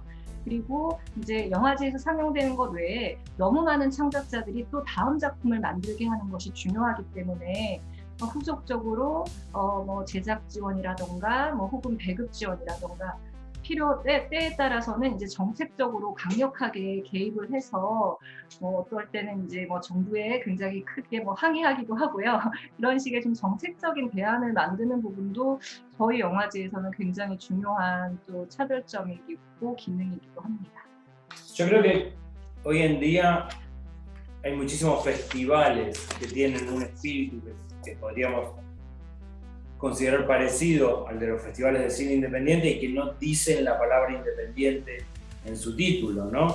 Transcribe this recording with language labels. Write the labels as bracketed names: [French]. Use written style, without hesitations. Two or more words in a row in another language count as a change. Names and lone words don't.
[Korean] 그리고 이제 영화제에서 상영되는 것 외에 너무 많은 창작자들이 또 다음 작품을 만들게 하는 것이 중요하기 때문에 후속적으로 뭐 제작 지원이라던가 뭐 혹은 배급 지원이라던가 때에 따라서는 이제 정책적으로 강력하게 개입을 해서 뭐 어떨 때는 이제 뭐 정부에 굉장히 크게 뭐 항의하기도 하고요. 이런 식의 좀 정책적인 대안을 만드는 부분도 저희 영화제에서는 굉장히 중요한 또 차별점이고 기능이기도 합니다. [Spanish] Yo creo que hoy en día hay muchísimos festivales que tienen un espíritu que podríamos considerar parecido al de los festivales de cine independiente y que no dicen la palabra independiente en su título, ¿no?